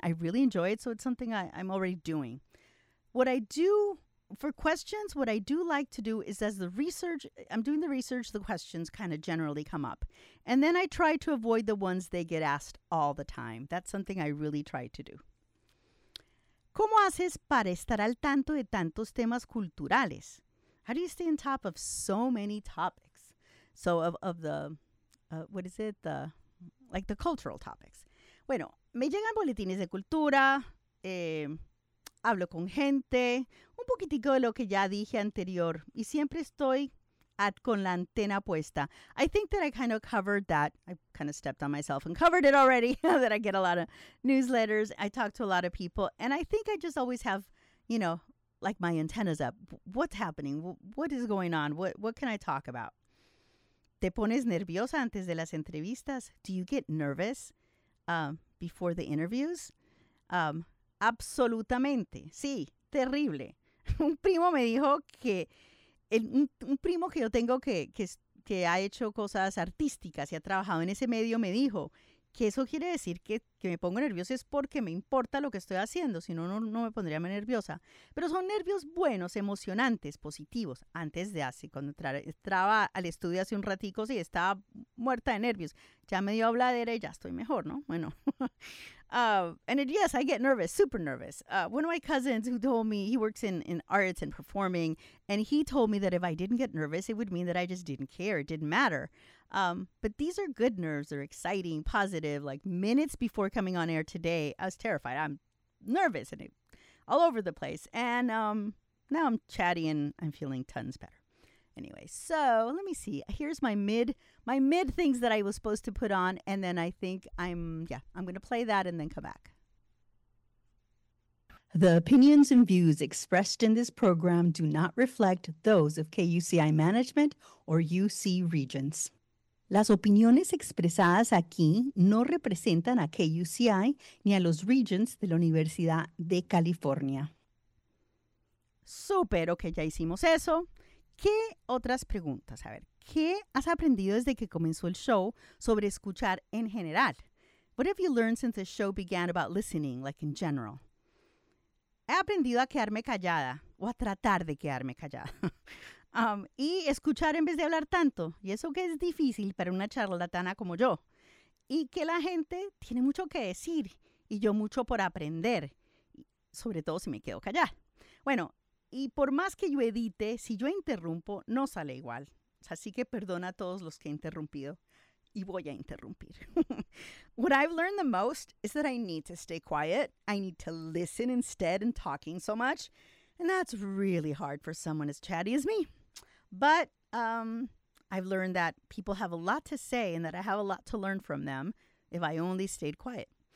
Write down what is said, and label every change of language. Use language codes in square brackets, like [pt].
[en] I really enjoy it, so it's something I'm already doing. What I do for questions, what I do like to do is as I'm doing the research, the questions kind of generally come up. And then I try to avoid the ones they get asked all the time. That's something I really try to do. [es] ¿Cómo haces para estar al tanto de tantos temas culturales? [en] How do you stay on top of so many topics? So the cultural topics. [es] Bueno, me llegan boletines de cultura, hablo con gente, un poquitico de lo que ya dije anterior, y siempre estoy con la antena puesta. [en] I think that I kind of covered that. I kind of stepped on myself and covered it already, that I get a lot of newsletters. I talk to a lot of people, and I think I just always have, you know, like my antennas up. What's happening? What is going on? What can I talk about? [es] ¿Te pones nerviosa antes de las entrevistas? [en] Do you get nervous before the interviews? [es] Absolutamente. Sí, terrible. Un primo me dijo que, un primo que yo tengo que ha hecho cosas artísticas y ha trabajado en ese medio, me dijo que eso quiere decir que me pongo nerviosa es porque me importa lo que estoy haciendo, si no, no me pondría más nerviosa. Pero son nervios buenos, emocionantes, positivos. Antes de hace, cuando entraba al estudio hace un ratico, sí, estaba muerta de nervios. Ya me dio habladera y ya estoy mejor, ¿no? [en] Bueno. And yes, I get nervous, super nervous. One of my cousins who told me, he works in arts and performing, and he told me that if I didn't get nervous, it would mean that I just didn't care, it didn't matter. But these are good nerves, they're exciting, positive. Like minutes before coming on air today, I was terrified. I'm nervous and all over the place. And now I'm chatty and I'm feeling tons better. Anyway, so let me see. Here's my mid things that I was supposed to put on. And then I think I'm going to play that and then come back. The opinions and views expressed in this program do not reflect those of KUCI Management or UC Regents. [es] Las opiniones expresadas aquí no representan a KUCI ni a los Regents de la Universidad de California. Super, ok, ya hicimos eso. ¿Qué otras preguntas? A ver, ¿qué has aprendido desde que comenzó el show sobre escuchar en general? [en] What have you learned since the show began about listening, like in general? [es] He aprendido a quedarme callada o a tratar de quedarme callada. Y escuchar en vez de hablar tanto. Y eso que es difícil para una charlatana como yo. y que la gente tiene mucho que decir y yo mucho por aprender, sobre todo si me quedo callada. Bueno, y por más que yo edite, si yo interrumpo, no sale igual. Así que perdona a todos los que he interrumpido y voy a interrumpir. [en] What I've learned the most is that I need to stay quiet. I need to listen instead and talking so much. And that's really hard for someone as chatty as me. But I've learned that people have a lot to say and that I have a lot to learn from them if I only stayed quiet.